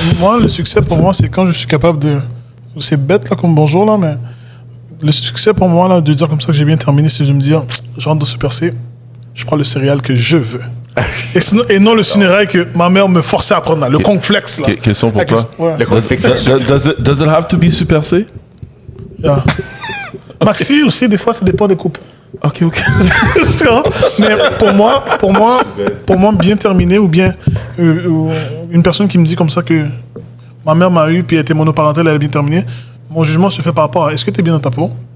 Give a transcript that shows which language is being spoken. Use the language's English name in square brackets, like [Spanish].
[French] Moi, le succès pour moi, c'est quand je suis capable de. C'est bête, là, comme bonjour, là, mais le succès pour moi, là, de dire comme ça que j'ai bien terminé, c'est de me dire, je rentre dans Super C, je prends le céréal que je veux. Et non le céréal que ma mère me forçait à prendre, là, le cornflakes, là. Question pour toi. Ouais. Le conflit, [English] Does it have to be Super C? Yeah. [French] Maxi aussi, des fois, ça dépend des coupes. Ok. Tu vois? Mais pour moi, bien terminé ou bien une personne qui me dit comme ça que ma mère m'a eu puis elle était monoparentale, elle a bien terminé, mon jugement se fait par rapport à est-ce que tu es bien dans ta peau?